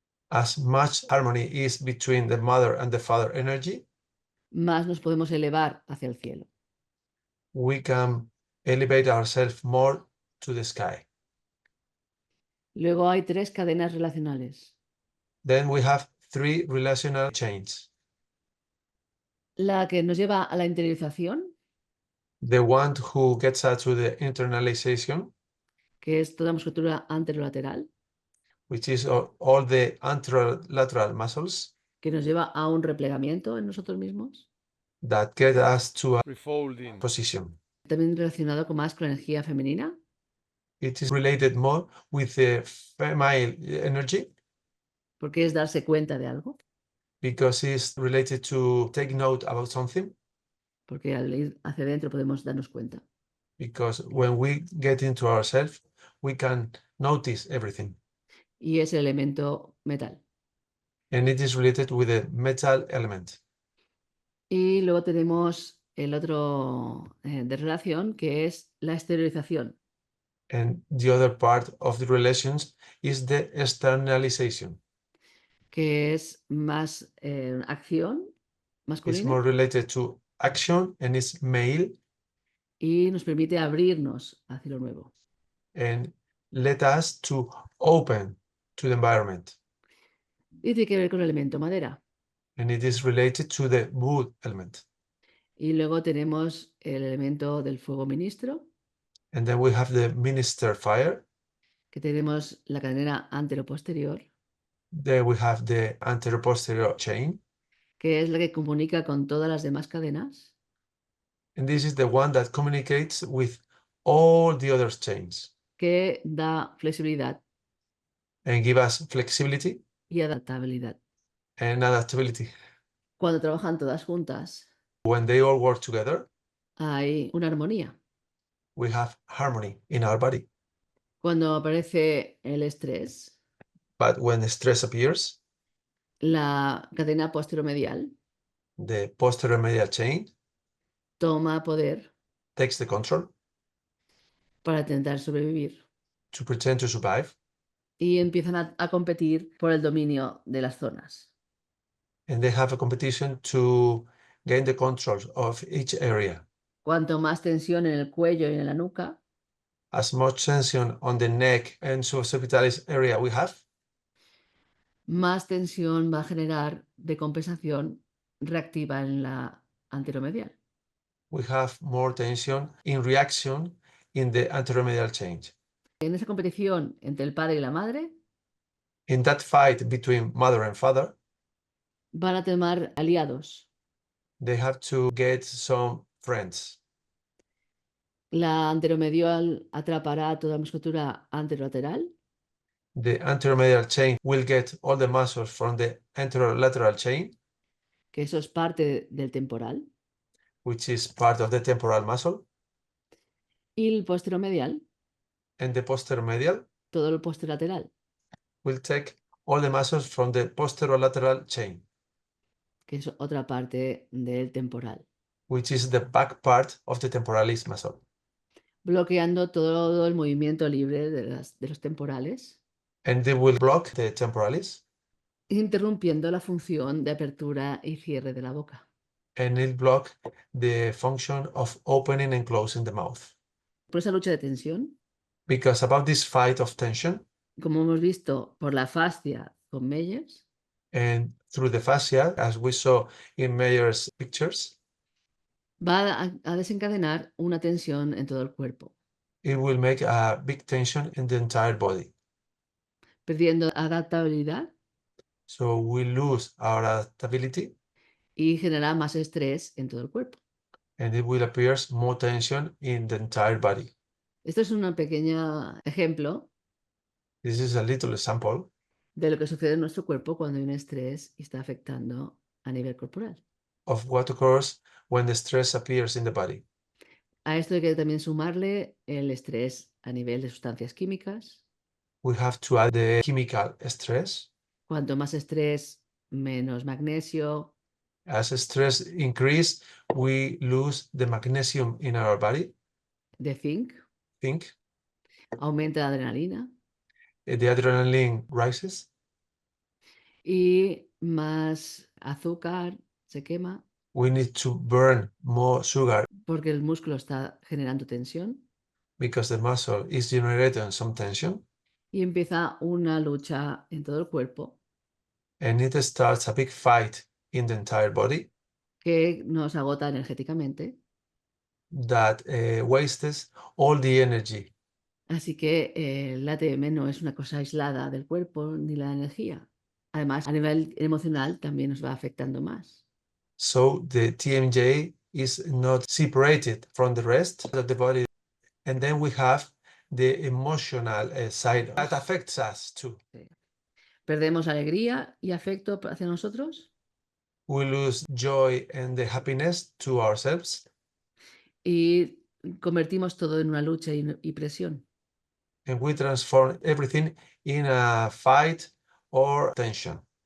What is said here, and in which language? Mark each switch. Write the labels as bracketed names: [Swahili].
[English] As much harmony is between the mother and the father energy, [Spanish] más nos podemos elevar hacia el cielo. [English] we can elevate ourselves more to the sky. [Spanish] Luego hay 3 cadenas relacionales. [English] Then we have 3 relational chains. [Spanish] La que nos lleva a la interiorización, [English] The one who gets us to the internalization, [Spanish] que es toda musculatura anterolateral, [English] which is all the anterolateral muscles [Spanish] que nos lleva a un replegamiento en nosotros mismos, [English] that get us to a refolding, position. [Spanish] también relacionado más con la energía femenina, [English] It is related more with the female energy [Spanish] porque es darse cuenta de algo, [English] because it's related to take note about something. [Spanish] porque al ir hacia adentro podemos darnos cuenta. [English] Because when we get into ourselves, we can notice everything. [Spanish] Y es el elemento metal. [English] And it is related with the metal element. [Spanish] Y luego tenemos el otro de relación, que es la exteriorización, [English] And the other part of the relations is the externalization. [Spanish] que es más acción [English] It's [Spanish] masculina [English] more related to action and it's male [Spanish] y nos permite abrirnos hacia lo nuevo. [English] and let us to open to the environment. [Spanish] Y tiene que ver con el elemento madera. [English] And it is related to the wood element. [Spanish] Y luego tenemos el elemento del fuego ministro, [English] And then we have the minister fire. [Spanish] que tenemos la cadena antero-posterior, [English] Then we have the anterior-posterior chain. [Spanish] que es la que comunica con todas las demás cadenas [English] And this is the one that communicates with all the other chains [Spanish] que da flexibilidad [English] and give us flexibility [Spanish] y adaptabilidad. [English] and adaptability. [Spanish] Cuando trabajan todas juntas, [English] When they all work together, [Spanish] hay una armonía. [English] we have harmony in our body. [Spanish] Cuando aparece el estrés, [English] But when the stress appears, [Spanish] la cadena posteromedial [English] the posterior medial chain [Spanish] toma poder [English] takes the control [Spanish] para intentar sobrevivir [English] to pretend to survive. [Spanish] y empiezan a competir por el dominio de las zonas. [English] And they have a competition to gain the control of each area. [Spanish] Cuanto más tensión en el cuello y en la nuca, [English] As much tension on the neck and suboccipitalis area we have, [Spanish] más tensión va a generar de compensación reactiva en la anteromedial. [English] we have more tension in reaction in the anteromedial chain. [Spanish] En esa competición entre el padre y la madre, [English] In that fight between mother and father, [Spanish] van a tomar aliados. [English] they have to get some friends. [Spanish] La anteromedial atrapará toda musculatura anterolateral [English] The anteromedial chain will get all the muscles from the anterolateral chain, [Spanish] que eso es parte del temporal, [English] which is part of the temporal muscle, [Spanish] y el posteromedial, [English] and the posteromedial [Spanish] todo el posterolateral, [English] will take all the muscles from the posterolateral chain, [Spanish] que es otra parte del temporal, [English] which is the back part of the temporalis muscle, [Spanish] bloqueando todo el movimiento libre de los temporales, [English] and they will block the temporalis, [Spanish] interrumpiendo la función de apertura y cierre de la boca. [English] and it block the function of opening and closing the mouth. [Spanish] Por esa lucha de tensión, [English] Because about this fight of tension, [Spanish] como hemos visto por la fascia con Meyers, [English] and through the fascia, as we saw in Meyer's pictures, [Spanish] va a desencadenar una tensión en todo el cuerpo, [English] it will make a big tension in the entire body. [Spanish] perdiendo adaptabilidad [English] So we lose our adaptability [Spanish] y genera más estrés en todo el cuerpo. [English] and it will appear more tension in the entire body. [Spanish] Esto es un pequeño ejemplo [English] This is a little example [Spanish] de lo que sucede en nuestro cuerpo cuando hay un estrés y está afectando a nivel corporal. [English] of what occurs when the stress appears in the body. [Spanish] A esto hay que también sumarle el estrés a nivel de sustancias químicas. [English] We have to add the chemical stress. [Spanish] Cuanto más estrés, menos magnesio, [English] As stress increase, we lose the magnesium in our body. [Spanish] de zinc, [English] Think [Spanish] aumenta la adrenalina [English] the adrenaline rises. [Spanish] y más azúcar se quema [English] We need to burn more sugar [Spanish] porque el músculo está generando tensión [English] because the muscle is generating some tension, [Spanish] y empieza una lucha en todo el cuerpo [English] and it starts a big fight in the entire body [Spanish] que nos agota energéticamente. [English] that wastes all the energy. [Spanish] Así que el ATM no es una cosa aislada del cuerpo ni la energía. Además, a nivel emocional también nos va afectando más. [English] So the TMJ is not separated from the rest of the body. And then we have the emotional side that affects us too. [Spanish] Perdemos alegría y afecto hacia nosotros [English] We lose joy and the happiness to ourselves, [Spanish] y convertimos todo en una lucha y presión. [English] and we transform everything in a fight or tension.